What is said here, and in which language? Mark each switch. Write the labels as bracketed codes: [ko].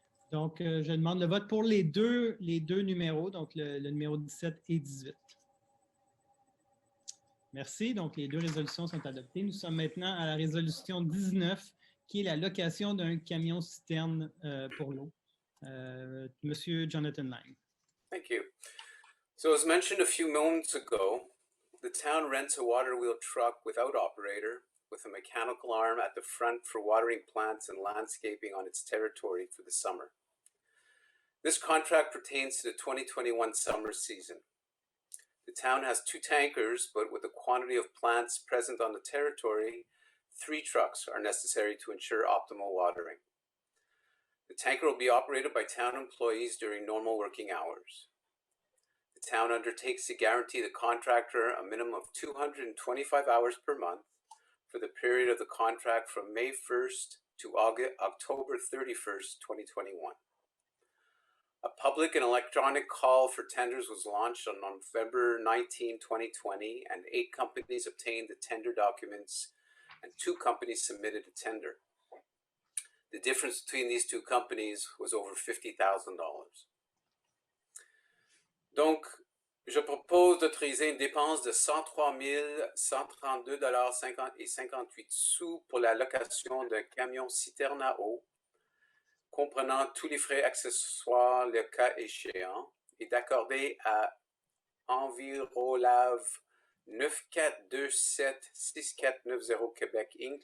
[fr] Donc, je demande le vote pour les deux numéros, donc le numéro 17 et 18. Merci. Donc, les deux résolutions sont adoptées. Nous sommes maintenant à la résolution 19, qui est la location d'un camion-citerne pour l'eau. Monsieur Jonathan Lang. [en] Thank you. So as mentioned a few moments ago, the town rents a water wheel truck without operator with a mechanical arm at the front for watering plants and landscaping on its territory for the summer. This contract pertains to the 2021 summer season. The town has 2 tankers, but with the quantity of plants present on the territory, 3 trucks are necessary to ensure optimal watering. The tanker will be operated by town employees during normal working hours. The town undertakes to guarantee the contractor a minimum of 225 hours per month for the period of the contract from May 1st to October 31st, 2021. A public and electronic call for tenders was launched on November 19, 2020, and 8 companies obtained the tender documents and 2 companies submitted a tender. The difference between these 2 companies was over $50,000. [fr] Donc, je propose d'autoriser une dépense de 103 132,58 pour la location d'un camion citerne à eau, comprenant tous les frais accessoires le cas échéant, et d'accorder à Envirolave 9427-6490 Québec Inc.